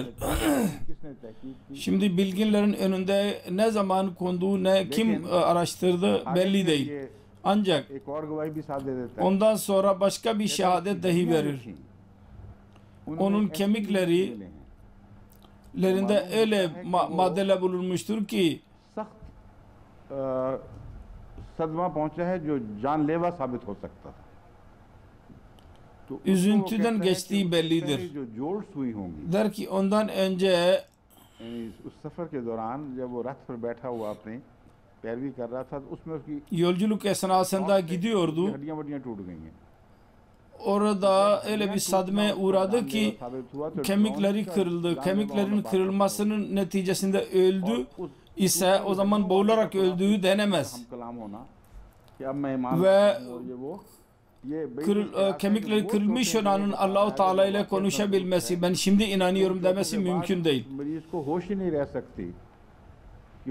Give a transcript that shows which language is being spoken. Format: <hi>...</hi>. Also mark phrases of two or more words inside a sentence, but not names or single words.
<tr>Şimdi bilginlerin önünde ne zaman konduğu, ne kim araştırdı belli değil. Ancak ondan sonra başka bir şehadet dahi verir. Onun kemiklerinde öyle maddeler bulunmuştur ki</tr> <ur>صدمہ پہنچا ہے جو جان لیوا ثابت ہو سکتا تھا.</ur> <tr>Üzüntüden geçtiği bellidir. Der ki ondan önce</tr> <ur>اس سفر کے دوران جب وہ رتھ پر بیٹھا ہوا اپنے پیروی کر رہا تھا اس میں اس کی</ur> <tr>yolculuk esnasında gidiyordu. Orada öyle bir sadmeye uğradı ki kemikleri kırıldı. Kemiklerin kırılmasının neticesinde öldü ise o zaman boğularak öldüğü denemez. Ve kemikleri kırılmış olanın Allah-u Teala ile konuşabilmesi, ben şimdi inanıyorum demesi mümkün değil.</tr>